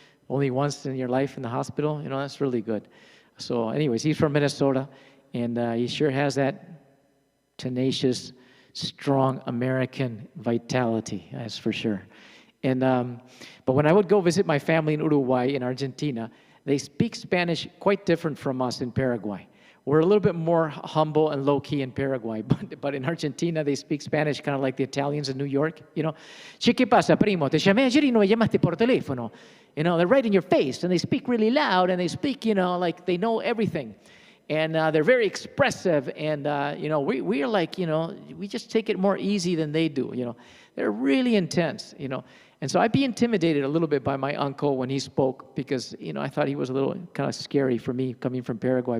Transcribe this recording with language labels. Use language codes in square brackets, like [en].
[en] Only once in your life in the hospital, you know, that's really good. So anyways, he's from Minnesota, and he sure has that tenacious, strong American vitality, that's for sure. And but when I would go visit my family in Uruguay, in Argentina, they speak Spanish quite different from us in Paraguay. We're a little bit more humble and low-key in Paraguay, but in Argentina, they speak Spanish kind of like the Italians in New York, you know. [es] Che, ¿qué pasa, primo? Te llamé ayer y no me llamaste por teléfono. [en] You know, they're right in your face, and they speak really loud, and they speak, you know, like they know everything. And they're very expressive, and, you know, we are like, you know, we just take it more easy than they do, you know. They're really intense, you know. And so I'd be intimidated a little bit by my uncle when he spoke, because, you know, I thought he was a little kind of scary for me coming from Paraguay.